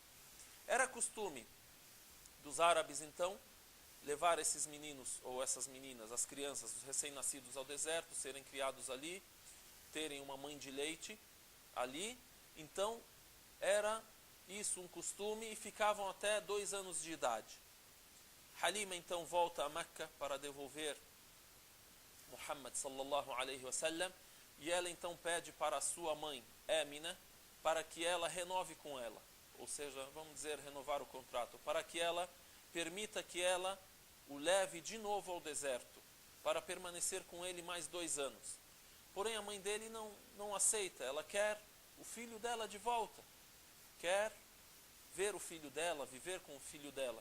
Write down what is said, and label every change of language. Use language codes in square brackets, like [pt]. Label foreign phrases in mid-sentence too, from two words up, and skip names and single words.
[pt] Era costume dos árabes, então, levar esses meninos ou essas meninas, as crianças, os recém-nascidos ao deserto, serem criados ali, terem uma mãe de leite ali. Então, era isso um costume e ficavam até 2 anos de idade. Halima então volta a Meca para devolver Muhammad [ar] صلى الله عليه وسلم, [pt] e ela então pede para a sua mãe, Amina, para que ela renove com ela. Ou seja, vamos dizer, renovar o contrato, para que ela permita que ela o leve de novo ao deserto, para permanecer com ele mais 2 anos. Porém, a mãe dele não aceita, ela quer o filho dela de volta, quer ver o filho dela, viver com o filho dela.